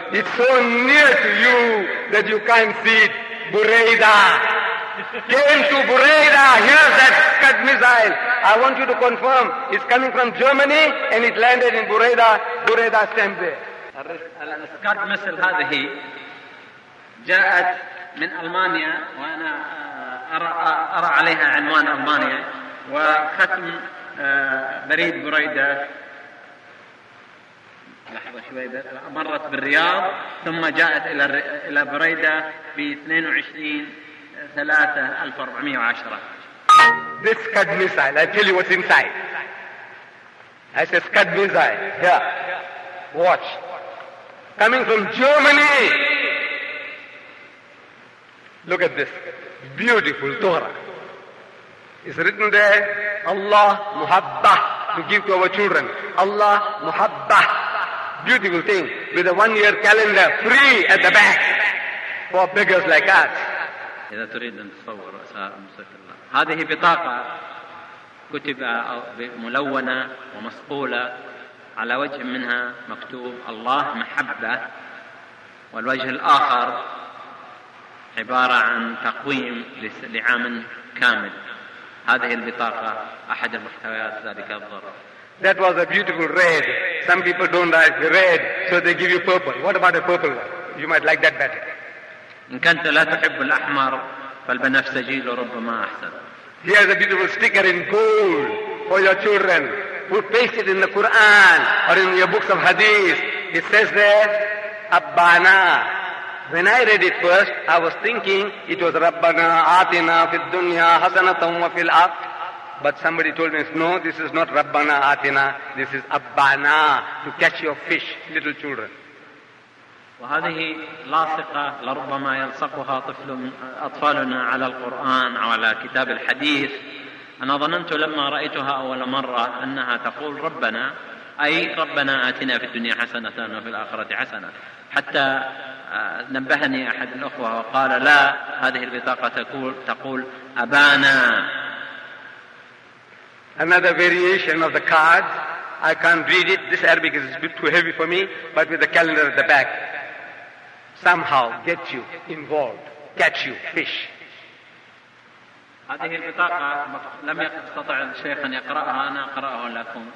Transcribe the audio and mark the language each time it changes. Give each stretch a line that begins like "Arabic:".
English: It's so near to you that you can't see it. Bureida. Came to Bureida. Here's that Scud missile. I want you to confirm. It's coming from Germany and it landed in Bureida. Bureida stands there.
Arabic: Scud missile هذه جاءت من ألمانيا وأنا أرى عليها عنوان ألمانيا وختم بريد بريدة. لحظة شوي، مرت بالرياض ثم جاءت إلى بريدة ب 22/3/1410.
English: This Scud missile, I tell you what's inside. I say Scud missile. Yeah. Watch. Coming from Germany. Look at this beautiful Torah. It's written there,
Arabic: Allah muhabbah,
English: to give to our children.
Arabic: Allah muhabbah,
English: beautiful thing, with a 1-year calendar free at the back for beggars like us.
Arabic: إذا تريد أن تصور مسك الله، هذه بطاقة كتب ملونة ومصقولة على وجه منها مكتوب الله محبة، والوجه الآخر عبارة عن تقويم لعام كامل. هذه البطاقة أحد المحتويات ذلك الظرف.
English: That was a beautiful red. Some people don't like the red, so they give you purple. What about the purple one? You might like that better.
Arabic: إن كنت لا تحب الأحمر فالبنفسجي لربما أحسن.
English: Here's a beautiful sticker in gold for your children. Who paste it in the Quran or in your books of hadith. It says there, Abbana. When I read it first, I was thinking it was
Arabic: Rabbana Atina fi dunya hasanatan wa fil akh.
English: But somebody told me, no, this is not
Arabic: Rabbana Atina.
English: This is Abbana, to catch your fish, little children.
Arabic: وهذه لاصقة لربما يلصقها طفل أطفالنا على القرآن أو على كتاب الحديث. أنا ظننت لما رأيتها أول مرة أنها تقول ربنا، أي ربنا آتنا في الدنيا حسنة وفي الآخرة حسنة، حتى نبهني أحد الأخوة وقال لا، هذه البطاقة تقول أبانا.
English: Another variation of the card. I can't read it. This Arabic is a bit too heavy for me. But with the calendar at the back. Somehow get you involved, catch you fish.
Arabic: هذه البطاقة لم يستطع الشيخ أن يقرأها، أنا أقرأها لكم.